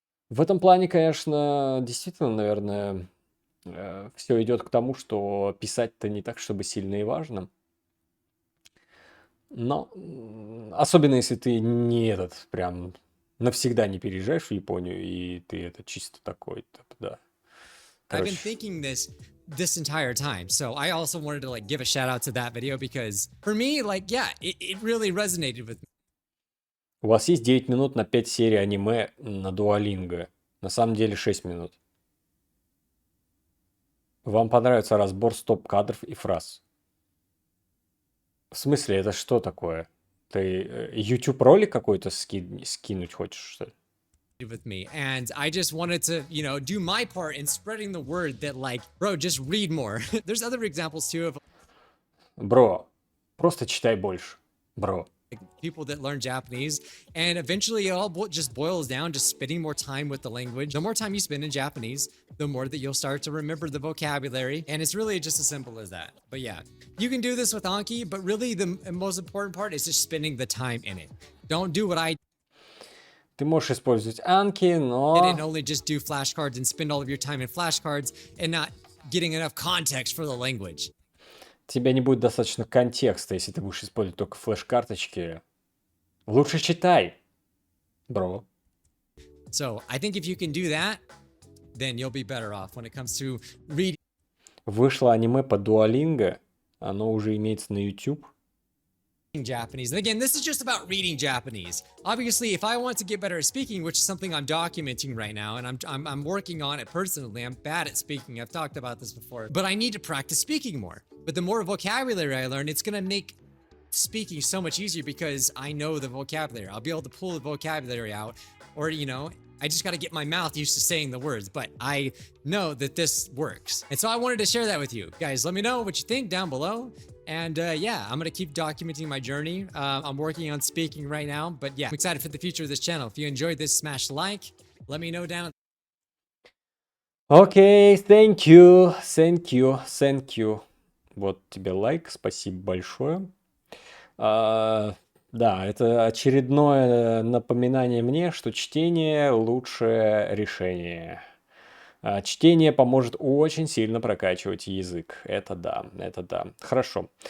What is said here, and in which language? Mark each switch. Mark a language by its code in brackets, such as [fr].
[ru] В этом плане, конечно, действительно, наверное, все идет к тому, что писать-то не так, чтобы сильно и важно. Но особенно если ты не этот прям навсегда не переезжаешь в Японию, и ты это чисто такой, да. [en] I've been thinking this entire time. So I also wanted to like give a shout out to that video, because for me, like, yeah, it really resonated with me. [ru] у вас есть 9 минут на 5 серий аниме на Duolingo. На самом деле 6 минут. Вам понравится разбор стоп-кадров и фраз. В смысле, это что такое? Ты YouTube ролик какой-то скинуть хочешь, что ли? [en] With me, and I just wanted to do my part in spreading the word that, like, bro, just read more. There's other examples too of [ru] Бро, просто читай больше. Бро. [en] like, people that learn Japanese, and eventually it all just boils down to spending more time with the language. The more time you spend in Japanese, the more that you'll start to remember the vocabulary, and it's really just as simple as that. But yeah, you can do this with Anki, but really the most important part is just spending the time in it. Don't do what I [ru] Ты можешь использовать анки, [en] did and [ru] но [en] only just do flashcards and spend all of your time in flashcards and not getting enough context for the language. [ru] у тебя не будет достаточно контекста, если ты будешь использовать только флеш-карточки. Лучше читай, бро. [en] So I think if you can do that, then you'll be better off when it comes to reading [ru] Вышло аниме по Duolingo, оно уже имеется на YouTube. [en] Japanese. And again, this is just about reading Japanese. Obviously, if I want to get better at speaking, which is something I'm documenting right now, and I'm working on it personally. I'm bad at speaking. I've talked about this before, but I need to practice speaking more. But the more vocabulary I learn, it's gonna make speaking so much easier because I know the vocabulary. I'll be able to pull the vocabulary out, or I just got to get my mouth used to saying the words, but I know that this works. And so I wanted to share that with you. Guys, let me know what you think down below. And yeah, I'm going to keep documenting my journey. I'm working on speaking right now, but yeah, I'm excited for the future of this channel. If you enjoyed this, smash like. Let me know down. Окей, thank you, thank you, thank you. [ru] Вот тебе лайк, спасибо большое. Да, это очередное напоминание мне, что чтение лучшее решение. Чтение поможет очень сильно прокачивать язык. Это да, это да. Хорошо.